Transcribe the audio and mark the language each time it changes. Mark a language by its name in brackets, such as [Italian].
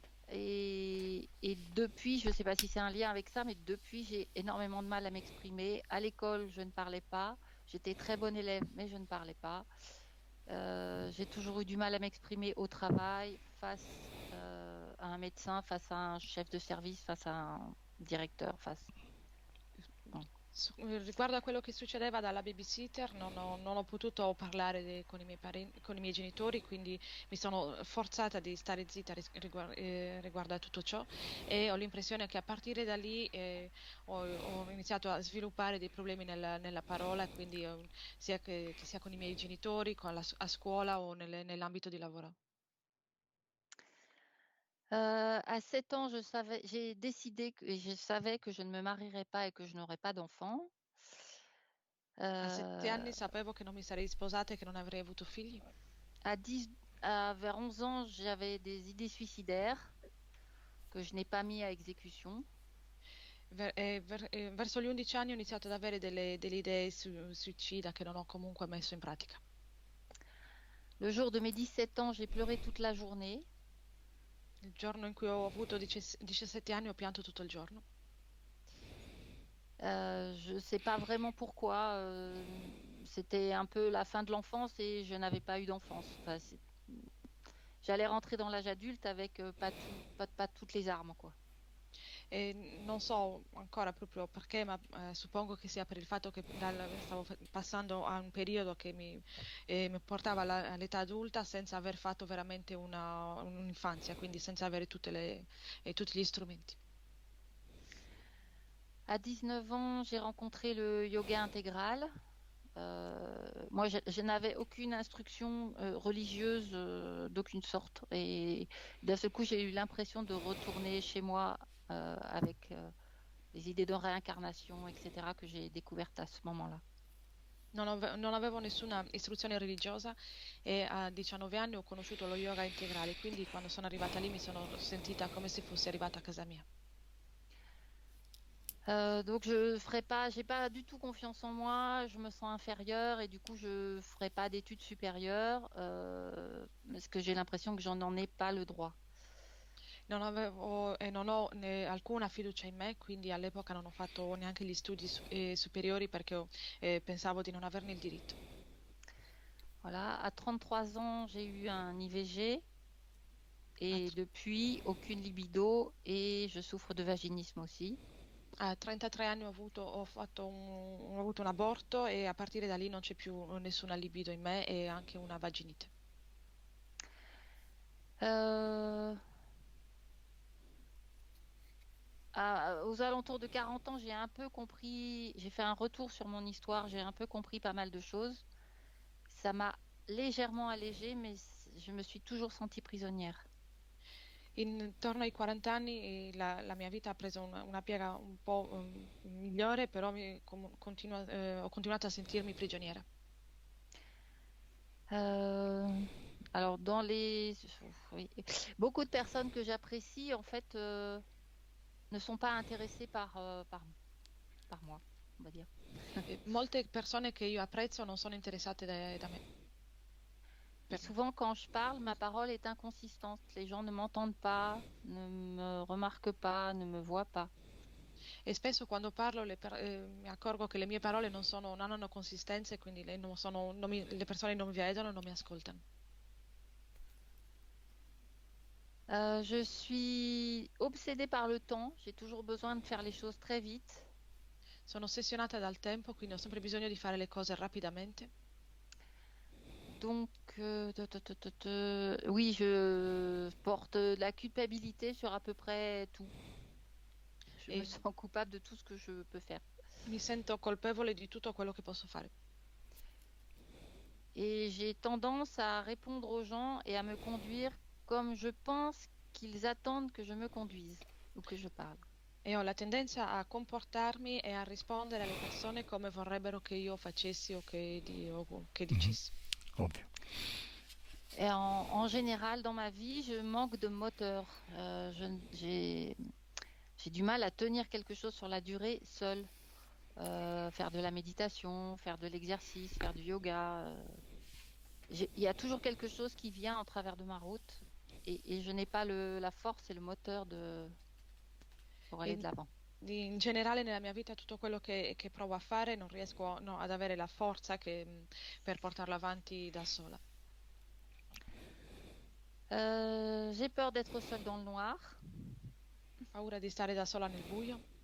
[French] Et depuis, je ne sais pas si c'est un lien avec ça, mais depuis, j'ai énormément de mal à m'exprimer. À l'école, je ne parlais pas. J'étais très bonne élève, mais je ne parlais pas. J'ai toujours eu du mal à m'exprimer au travail, face à un médecin, face à un chef de service, face à un directeur, face. Bon. [Italian] Riguardo a quello che succedeva dalla babysitter, non ho potuto parlare con con i miei genitori, quindi mi sono forzata di stare zitta riguardo a tutto ciò e ho l'impressione che a partire da lì ho iniziato a sviluppare dei problemi nella parola, quindi che sia con i miei genitori, a scuola o nell'ambito di lavoro. [French] À 7 ans, j'ai décidé et je savais que je ne me marierais pas et que je n'aurais pas d'enfants. [Italian] A 7 Euh, anni sapevo che non mi sarei sposata e che non avrei avuto figli. [French] à 10, vers 11 ans, j'avais des idées suicidaires que je n'ai pas mis à exécution. [Italian] Verso gli 11 anni ho iniziato ad avere delle idee suicida che non ho comunque messo in pratica. [French] Le jour de mes 17 ans, j'ai pleuré toute la journée. [Italian] Il giorno in cui ho avuto 17 anni ho pianto tutto il giorno. [French] Je ne sais pas vraiment pourquoi. C'était un peu la fin de l'enfance et je n'avais pas eu d'enfance. Enfin, j'allais rentrer dans l'âge adulte avec pas toutes les armes, quoi. [Italian] E non so ancora proprio perché, ma suppongo che sia per il fatto che stavo passando a un periodo che mi portava all'età adulta senza aver fatto veramente un'infanzia, quindi senza avere tutti gli strumenti. [French] À 19 ans, j'ai rencontré le yoga intégral. Moi, je n'avais aucune instruction religieuse d'aucune sorte. Et d'un seul coup, j'ai eu l'impression de retourner chez moi avec les idées de réincarnation, etc., que j'ai découvertes à ce moment-là. [Italian] Non avevo nessuna istruzione religiosa e a 19 anni ho conosciuto lo yoga integrale, quindi quando sono arrivata lì mi sono sentita come se fossi arrivata a casa mia. [French] Donc je ferai pas, j'ai pas du tout confiance en moi, je me sens inférieure et du coup je ferai pas d'études supérieures parce que j'ai l'impression que j'en ai pas le droit. [Italian] Non avevo e non ho alcuna fiducia in me, quindi all'epoca non ho fatto neanche gli studi superiori perché pensavo di non averne il diritto. [French] Voilà, à 33 ans, j'ai eu un IVG [Italian] A, [French] et depuis aucune libido et je souffre de vaginisme aussi. [Italian] a 33 anni ho avuto un aborto e a partire da lì non c'è più nessuna libido in me e anche una vaginite. [French] Euh, aux alentours de 40 ans, j'ai un peu compris, j'ai fait un retour sur mon histoire, j'ai un peu compris pas mal de choses. Ça m'a légèrement allégée, mais je me suis toujours sentie prisonnière. [Italian] Intorno ai 40 anni la mia vita ha preso una piega un po' migliore, però ho continuato a sentirmi prigioniera. [French] Euh, alors, oui. Beaucoup de personnes que j'apprécie, en fait, ne sont pas intéressées par moi, on va dire. [Italian] Molte persone che io apprezzo non sono interessate da me. [French] Et souvent, quand je parle, ma parole est inconsistante. Les gens ne m'entendent pas, ne me remarquent pas, ne me voient pas. [Italian] E spesso quando parlo mi accorgo che le mie parole non hanno consistenza e quindi le persone non mi vedono, non mi ascoltano. [French] Je suis obsédée par le temps. J'ai toujours besoin de faire les choses très vite. [Italian] Sono ossessionata dal tempo, quindi ho sempre bisogno di fare le cose rapidamente. [French] Donc, oui, je porte de la culpabilité sur à peu près tout. Je me sens coupable de tout ce que je peux faire. [Italian] Mi sento colpevole di tutto quello che posso fare. [French] Et j'ai tendance à répondre aux gens et à me conduire comme je pense qu'ils attendent que je me conduise ou que je parle. [Italian] E ho la tendenza a comportarmi e a rispondere alle persone come vorrebbero che io facessi o che dicessi. Ovvio. [French] Et en général, dans ma vie, je manque de moteur. J'ai du mal à tenir quelque chose sur la durée seule. faire de la méditation, faire de l'exercice, faire du yoga. Il y a toujours quelque chose qui vient en travers de ma route et je n'ai pas la force et le moteur pour aller de [Italian] In, [French] l'avant. [Italian] in generale nella mia vita tutto quello che provo a fare non riesco ad avere la forza per portarlo avanti da sola. [French] J'ai peur d'être seule dans le noir. [Italian] Paura di stare da sola nel buio.